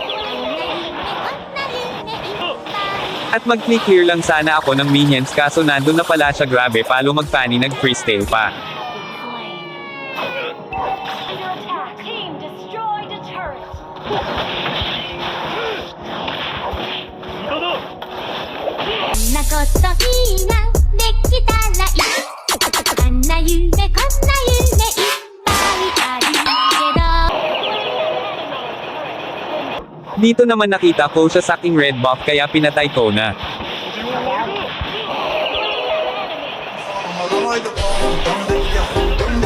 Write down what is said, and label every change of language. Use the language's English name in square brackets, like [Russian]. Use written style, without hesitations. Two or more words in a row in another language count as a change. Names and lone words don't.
[Filipino] At mag-clear lang sana ako ng minions kaso nandun na pala siya grabe palo magpani nag-freestyle pa. [English] Team destroyed a turret. [Japanese] こんなこといいなできたらいいあんな夢こんな夢いっぱいあるけど [Filipino] Dito naman nakita ko siya sa King Red Buff kaya pinatay ko na. Ano ito? Ang